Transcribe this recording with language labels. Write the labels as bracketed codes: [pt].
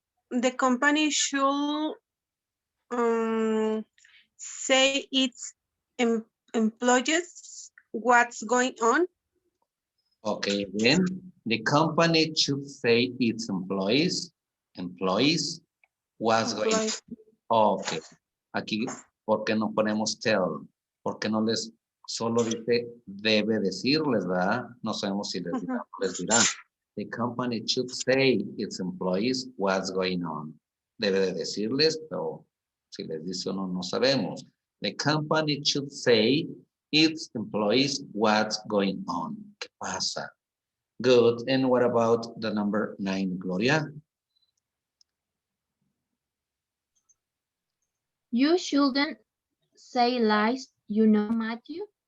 [en] The company should say its employees what's going on. Okay, again, the company should say its employees, what's going on. Employees. [es] Ok, aquí, ¿por qué no ponemos tell? Porque no les, solo dice, debe decirles, ¿verdad? No sabemos si les dirá o les dirá. [en] The company should say its employees what's going on. [es] Debe de decirles, pero si les dice o no, no sabemos. [en] The company should say its employees what's going on. [es] ¿Qué pasa? [en] Good. And what about the number 9, Gloria? You shouldn't say lies, you know, Matthew.